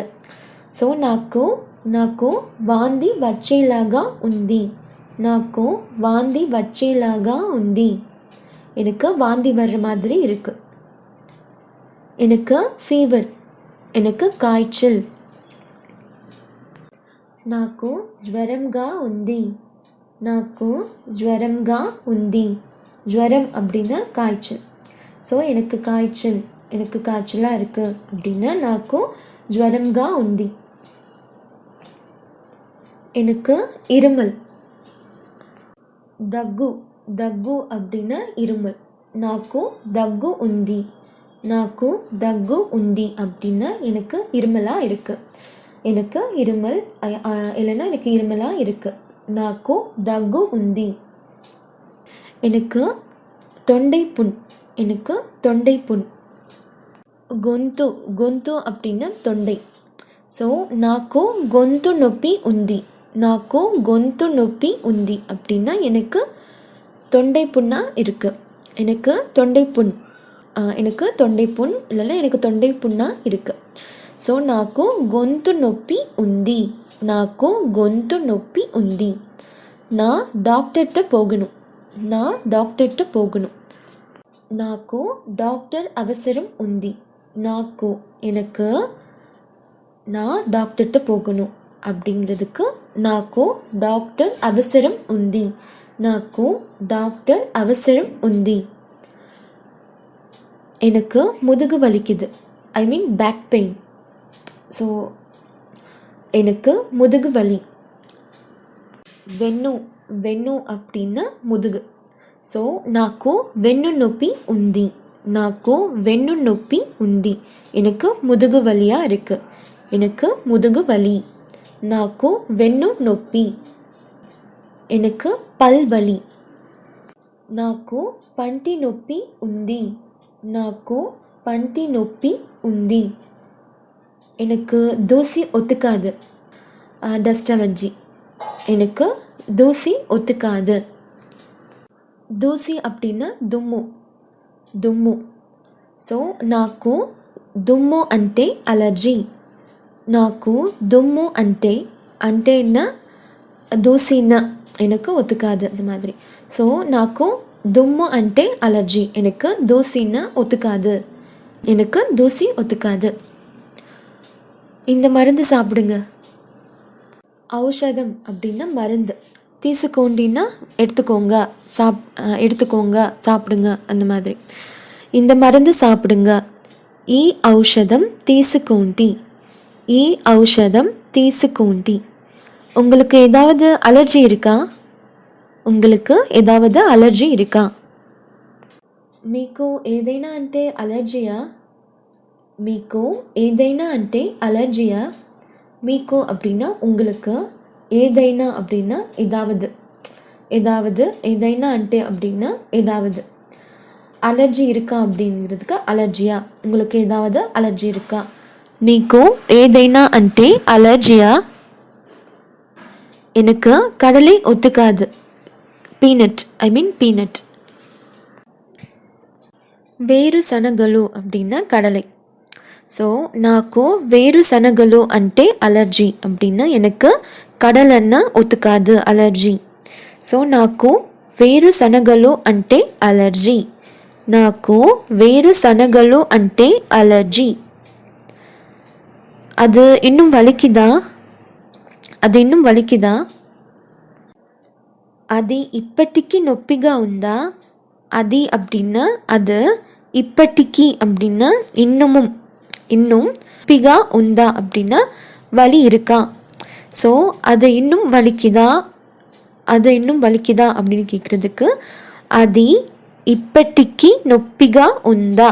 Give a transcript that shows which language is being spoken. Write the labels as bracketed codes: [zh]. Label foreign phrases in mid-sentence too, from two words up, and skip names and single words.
[te] ஸோ నాకు వాంతి వచ్చేలాగా ఉంది. నాకు వాంతి వచ్చేలాగా ఉంది. [ta] எனக்கு வாந்தி வர்ற மாதிரி இருக்கு. எனக்கு ஃபீவர், எனக்கு காய்ச்சல். [te] నాకు జ్వరంగా ఉంది. నాకు జ్వరంగా ఉంది. [ta] ஜுவரம் அப்படின்னா காய்ச்சல். ஸோ எனக்கு காய்ச்சல், எனக்கு காய்ச்சலாக இருக்குது அப்படின்னா [te] నాకు జ్వరంగా ఉంది. [ta] எனக்கு இருமல். దగ్గు அப்படின்னா இருமல். [te] నాకు దగ్గు ఉంది. నాకు దగ్గు ఉంది [ta] அப்படின்னா எனக்கு இருமலாக இருக்குது. எனக்கு இருமல் இல்லைன்னா எனக்கு இருமலாக இருக்குது. [te] నాకు దగ్గు ఉంది. [ta] எனக்கு தொண்டை புண். எனக்கு தொண்டை புண். గొంతు அப்படின்னா தொண்டை. [te] ஸோ నాకు గొంతు నొప్పి ఉంది. నాకు గొంతు నొప్పి ఉంది [ta] அப்படின்னா எனக்கு தொண்டை புண்ணாக இருக்குது. எனக்கு தொண்டை புண், எனக்கு தொண்டை புண் இல்லைன்னா எனக்கு தொண்டை புண்ணாக இருக்குது. [te] ஸோ నాకు గొంతు నొప్పి ఉంది. నాకు గొంతు నొప్పి ఉంది. [ta] நான் டாக்டர்கிட்ட போகணும். நான் டாக்டர்கிட்ட போகணும். [te] నాకు డాక్టర్ అవసరం ఉంది. [ta] నాకు எனக்கு நான் டாக்டர்கிட்ட போகணும் அப்படிங்கிறதுக்கு [te] నాకు డాక్టర్ అవసరం ఉంది. నాకు డాక్టర్ అవసరం ఉంది. [ta] எனக்கு முதுகு வலிக்குது. [en] I mean back pain. [ta] ஸோ எனக்கு முதுகு வலி. వెన్ను அப்படின்னா ముదుగు. [te] సో నాకు వెన్ను నొప్పి ఉంది. నాకు వెన్ను నొప్పి ఉంది. [ta] எனக்கு முதுகு வலியாக இருக்குது. எனக்கு முதுகு வலி. [te] నాకు వెన్ను నొప్పి. [ta] எனக்கு பல் வலி. [te] నాకు పంటి నొప్పి ఉంది. నాకు పంటి నొప్పి ఉంది. [ta] எனக்கு தூசி ஒத்துக்காது. [en] dust allergy. [ta] எனக்கு தூசி ஒத்துக்காது. దూసి அப்படின்னா దుమ్ము. [te] సో నాకు దుమ్ము అంటే అలర్జీ. నాకు దుమ్ము [ta] అంటేன்னா దూసిன்னா எனக்கு ஒத்துக்காது அந்த மாதிரி. ஸோ [te] నాకు దుమ్ము అంటే [ta] அலர்ஜி. எனக்கு தூசின்னா ஒத்துக்காது. எனக்கு தூசி ஒத்துக்காது. இந்த மருந்து சாப்பிடுங்க. ஔஷதம் அப்படின்னா மருந்து. தீசுக்கோண்டின்னா எடுத்துக்கோங்க சாப்பிடுங்க அந்த மாதிரி. இந்த மருந்து சாப்பிடுங்க. [te] ఈ ఔషధం తీసుకోండి. ఈ ఔషధం తీసుకోండి. [ta] உங்களுக்கு ஏதாவது அலர்ஜி இருக்கா? உங்களுக்கு ஏதாவது அலர்ஜி இருக்கா? [te] మీకు ఏదైనా అంటే అలర్జీయా? మీకు ఏదైనా అంటే అలర్జీయా? [ta] మీకు அப்படின்னா உங்களுக்கு, ஏதைனா அப்படின்னா ஏதாவது ஏதைனா అంటే அப்படின்னா ஏதாவது. அலர்ஜி இருக்கா அப்படிங்கிறதுக்கு அலர்ஜியா. உங்களுக்கு ஏதாவது அலர்ஜி இருக்கா? [te] మీకు ఏదైనా అంటే అలర్జియా? [ta] எனக்கு கடலை ஒத்துக்காது. பீனட். వేరుశనగలు அப்படின்னா கடலை. ஸோ [te] నాకు వేరుశనగలు అంటే అలర్జీ [ta] அப்படின்னா எனக்கு கடலைன்னா ஒத்துக்காது, அலர்ஜி. [te] ஸோ నాకు వేరుశనగలు అంటే అలర్జీ. నాకు వేరుశనగలు అంటే అలర్జీ. [ta] அது இன்னும் வலிக்குதா? [te] అది ఇప్పటికీ నొప్పిగా ఉందా? [ta] అది அப்படின்னா அது, ఇప్పటికీ அப்படின்னா இன்னும் [te] నొప్పిగా ఉందా [ta] அப்படின்னா வலி இருக்கா. ஸோ அது இன்னும் வலிக்குதா அப்படின்னு கேட்குறதுக்கு [te] అది ఇప్పటికీ నొప్పిగా ఉందా.